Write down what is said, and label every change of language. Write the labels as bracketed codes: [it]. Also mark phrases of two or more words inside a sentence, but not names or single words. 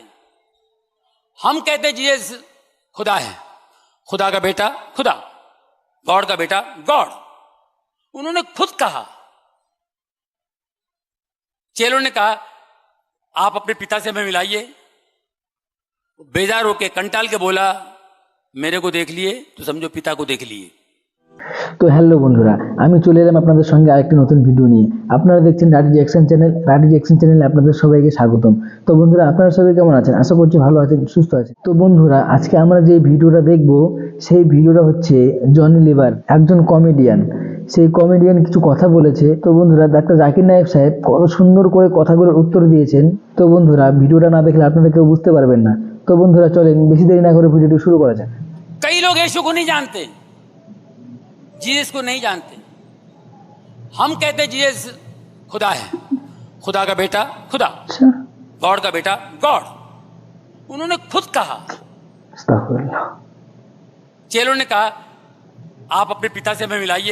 [hi] हम कहते जीसस खुदा है, खुदा का बेटा खुदा, गॉड का बेटा गॉड. उन्होंने खुद कहा, चेलों ने कहा आप अपने पिता से हमें मिलाइए. बेज़ार हो के कंटाल के बोला मेरे को देख लिए तो समझो पिता को देख लिए. [bn] তো হ্যালো বন্ধুরা, আমি চলে এলাম আপনাদের সঙ্গে আরেকটি নতুন ভিডিও নিয়ে. আপনারা দেখছেন রাডিজি অ্যাকশন চ্যানেল. রাডিজি অ্যাকশন চ্যানেলে আপনাদের সবাইকে স্বাগতম. তো বন্ধুরা, আপনারা সবাই কেমন আছেন? আশা করছি ভালো আছেন, সুস্থ আছেন. তো বন্ধুরা, আজকে আমরা যে ভিডিওটা দেখব সেই ভিডিওটা হচ্ছে জনি লিভার, একজন কমেডিয়ান. সেই কমেডিয়ান কিছু কথা বলেছে. তো বন্ধুরা, ডাক্তার জাকির নায়েক সাহেব কত সুন্দর করে কথাগুলোর উত্তর দিয়েছেন. তো বন্ধুরা, ভিডিওটা না দেখলে আপনারা কেউ বুঝতে পারবেন না. তো বন্ধুরা, চলেন বেশি দেরি না করে ভিডিওটি শুরু করা যাক. [hi] कई लोग यीशु को नहीं जानते, जीसस को नहीं जानते. हम कहते जीसस खुदा है, खुदा का बेटा खुदा, गॉड का बेटा गॉड. उन्होंने खुद कहा, चेलों ने कहा आप अपने पिता से हमें मिलाइए.